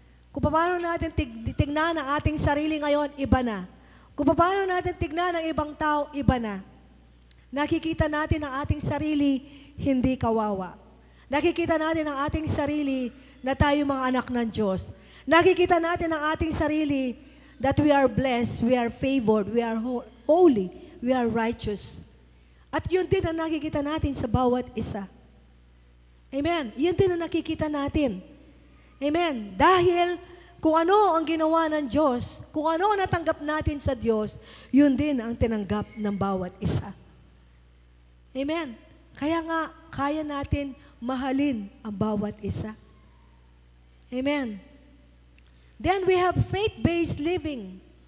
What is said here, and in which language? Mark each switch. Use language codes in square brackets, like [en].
[tl] Kung paano natin tignan ang ating sarili ngayon, iba na. Kung paano natin tignan ang ibang tao, iba na. Nakikita natin ang ating sarili, hindi kawawa. Nakikita natin ang ating sarili na tayo mga anak ng Diyos. Nakikita natin ang ating sarili [en] that we are blessed, we are favored, we are holy, we are righteous. [tl] At yun din ang nakikita natin sa bawat isa. Amen. Yun din ang nakikita natin. Amen. Dahil kung ano ang ginawa ng Diyos, kung ano ang natanggap natin sa Diyos, yun din ang tinanggap ng bawat isa. Amen. Kaya nga, kaya natin mahalin ang bawat isa. Amen. [en] Then we have faith-based living.